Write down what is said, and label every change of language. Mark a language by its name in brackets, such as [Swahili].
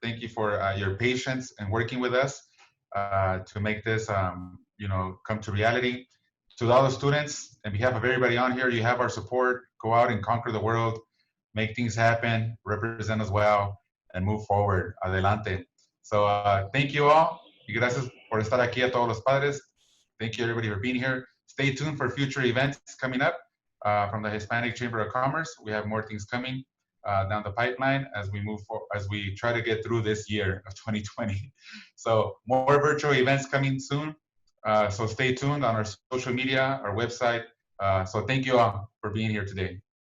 [English] Thank you for your patience and working with us to make this, come to reality. To all the students, on behalf of everybody on here, you have our support. Go out and conquer the world, make things happen, represent us well, and move forward. Adelante. So thank you all. [Spanish] Y gracias por estar aquí a todos los padres. [English] Thank you everybody for being here. Stay tuned for future events coming up from the Hispanic Chamber of Commerce. We have more things coming down the pipeline as we move forward, as we try to get through this year of 2020. So more virtual events coming soon. So stay tuned on our social media, our website. So thank you all for being here today.